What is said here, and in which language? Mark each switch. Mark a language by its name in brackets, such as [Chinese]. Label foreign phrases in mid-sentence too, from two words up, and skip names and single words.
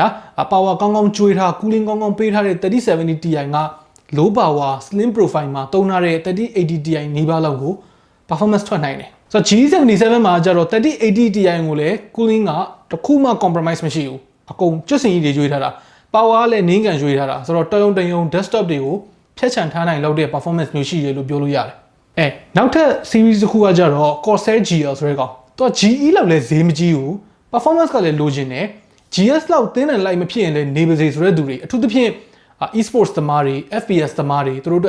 [Burmese] power ကောင်းကောင်းကျွေးထား cooling ကောင်းကောင်းပေးထားတဲ့3070 Ti က [English] low power slim profile [Burmese] မှာတုံးထားတဲ့3080 Ti နေပါလောက်ကို performance ထွက်နိုင်တယ်ဆိုတော့ G77 မှာကျတော့3080 Ti ကိုလည်း cooling ကတခုမှ compromise မရှိဘူးအကုန်ကျွတ်စင်ကြီးတွေကျွေးထားတာ power ကလည်းနင်းကန်ကျွေးထားတာဆိုတော့တယုံ desktop တွေကိုဖြတ်ချန်ထား နိုင်လောက်တဲ့ performance မျိုးရှိတယ်လို့ပြောလို့ရတယ်နောက်ထပ် series တစ်ခုကကြတော့ Corsair GL ဆိုတဲ့ကောင်သူက GE လောက်လည်းဈေးမကြီးဘူး performance ကလည်းလိုချင်တယ် GS လောက်တင်းတယ်လိုက်မဖြစ်ရင်လည်းနေပါစေဆိုတဲ့သူတွေအထူးသဖြင့် e-sports သမားတွေ FPS သမားတွေသူတို့အတွက်